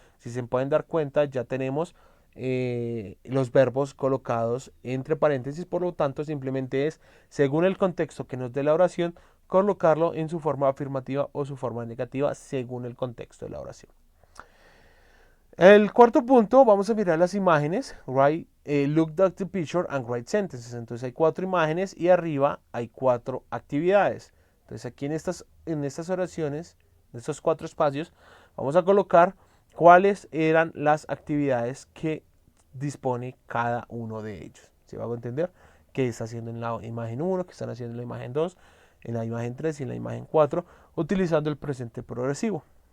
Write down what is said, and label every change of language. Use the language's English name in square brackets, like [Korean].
[Spanish] Si se pueden dar cuenta, ya tenemos los verbos colocados entre paréntesis, por lo tanto simplemente es, según el contexto que nos dé la oración, colocarlo en su forma afirmativa o su forma negativa según el contexto de la oración. El cuarto punto, vamos a mirar las imágenes. [English] Look at the picture and write sentences. [Spanish] Entonces hay 4 imágenes y arriba hay 4 actividades. Entonces aquí en estas oraciones, en estos 4 espacios, vamos a colocar cuáles eran las actividades que dispone cada uno de ellos. ¿Se va a entender? ¿Qué está haciendo en la imagen 1? ¿Qué están haciendo en la imagen 2? En la imagen 3 y en la imagen 4, utilizando el presente progresivo.